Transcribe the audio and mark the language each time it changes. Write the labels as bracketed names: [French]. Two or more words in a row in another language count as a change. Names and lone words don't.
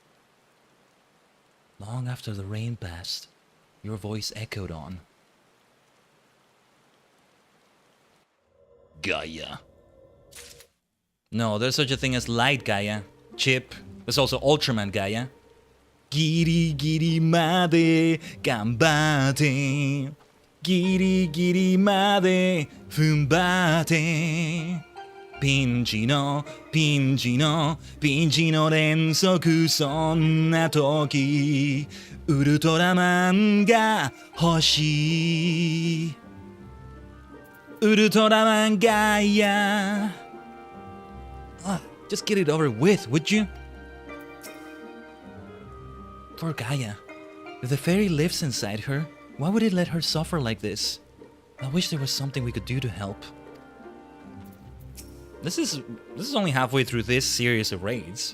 [English] Long after the rain passed, your voice echoed on. Gaia. No, there's such a thing as Light Gaia. Chip. There's also Ultraman Gaia. [Japanese] ぎりぎりまでがんばって. ぎりぎりまでふんばって. ピンチの連続そんな時. ウルトラマンが欲しい. [English] Ultraman Gaia. Just get it over with, would you? Poor Gaia. If the fairy lives inside her, why would it let her suffer like this? I wish there was something we could do to help. This is only halfway through this series of raids.